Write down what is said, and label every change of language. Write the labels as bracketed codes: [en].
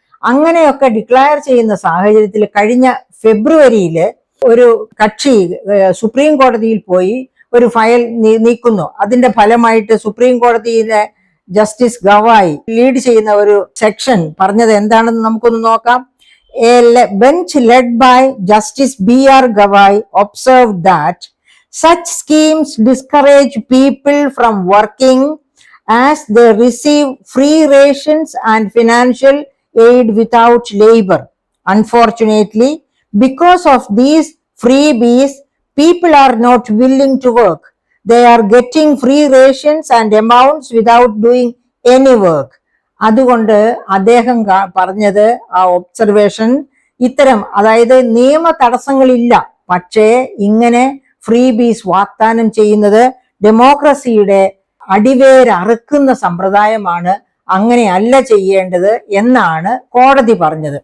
[ml] അങ്ങനെയൊക്കെ ഡിക്ലയർ ചെയ്യുന്ന സാഹചര്യത്തിൽ കഴിഞ്ഞ ഫെബ്രുവരിയിൽ ഒരു കക്ഷി സുപ്രീം കോടതിയിൽ പോയി ഒരു ഫയൽ നീക്കുന്നു. അതിന്റെ ഫലമായിട്ട് സുപ്രീം കോടതിയിലെ ജസ്റ്റിസ് ഗവായി ലീഡ് ചെയ്യുന്ന ഒരു സെക്ഷൻ പറഞ്ഞത് എന്താണെന്ന് നമുക്കൊന്ന് നോക്കാം. [en] A bench led by Justice B.R. Gavai observed that such schemes discourage people from working as they receive free rations and financial aid without labor. Unfortunately, because of these freebies, people are not willing to work. They are getting free rations and amounts without doing any work. [ml] അതുകൊണ്ട് അദ്ദേഹം പറഞ്ഞത് ആ observation ഇത്തരം, അതായത് നിയമ തടസ്സങ്ങളില്ല, പക്ഷേ ഇങ്ങനെ free ബീസ് വാഗ്ദാനം ചെയ്യുന്നത് ഡെമോക്രസിയുടെ അടിവേരറുക്കുന്ന സമ്പ്രദായമാണ്, അങ്ങനെയല്ല ചെയ്യേണ്ടത് എന്നാണ് കോടതി പറഞ്ഞത്.